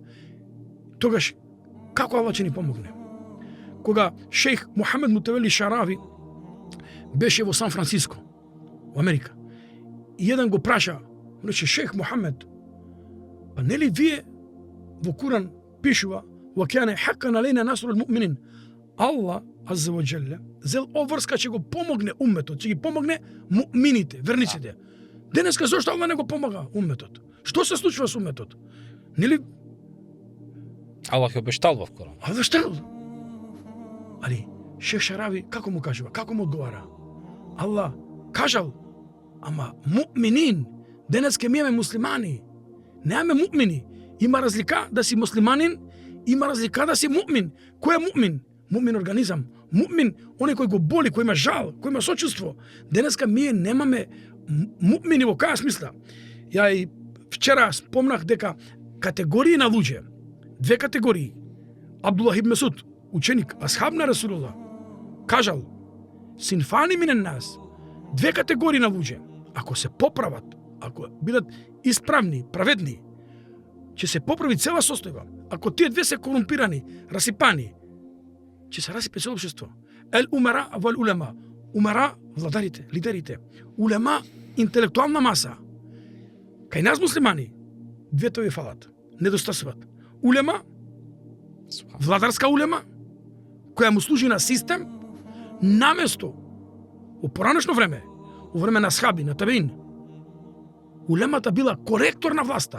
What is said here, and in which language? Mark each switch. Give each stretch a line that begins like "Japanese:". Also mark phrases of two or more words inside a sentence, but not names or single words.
Macedonian: Тогаш, како Аллах ќе ни помогне? Кога шејх Мухамед Мутавели Шарави беше во Сан Франциско, во Америка, и еден го праша, рече, шејх Мухамед, па нели вие во Куран пишува
Arabic: وَكَانَ حَقًّا عَلَيْنَا نَصْرُ الْمُؤْمِنِينَ.
Macedonian: Аллах
Arabic: عز وجل
Macedonian: зел обврска ќе го помогне умметот, ќе ги помогне муъмините, верниците. Денеска зошто Аллах не го помага умметот? Што се случува со умметот? Нели Аллах ја обештал во Коран. Обештал. Али шејх Шарави како му кажува, како му одговара? Аллах кажал, ама муъминин, денеска ми имаме муслимани. Немаме муъмини. Има разлика да си муслиманин, има разлика да си муъмин. Кој е муъмин? Муъмин организам. Муъмин, оној кој го боли, кој има жал, кој има сочувство. Денеска ние немаме муъмини во каја смисла. Ја и вчера спомнах дека категории на луѓе, две категории. Абдуллах ибн Месуд, ученик, асхаб на Расулуллах, кажал,
Arabic: صنفان من الناس,
Macedonian: две категории на луѓе, ако се поправат ако бидат исправни, праведни, ќе се поправи цела состојба. Ако тие две се корумпирани, расипани, ќе се расипе цело општество.
Arabic: الأمراء والعلماء.
Macedonian: Умара владарите, лидерите. Улема интелектуална маса. Кај нас муслимани двете ви фалат. Недостасуваат. Улема, владарска улема, која му служи на систем, наместо во поранешно време, во време на схаби, на табеин, улемата била коректор на власта.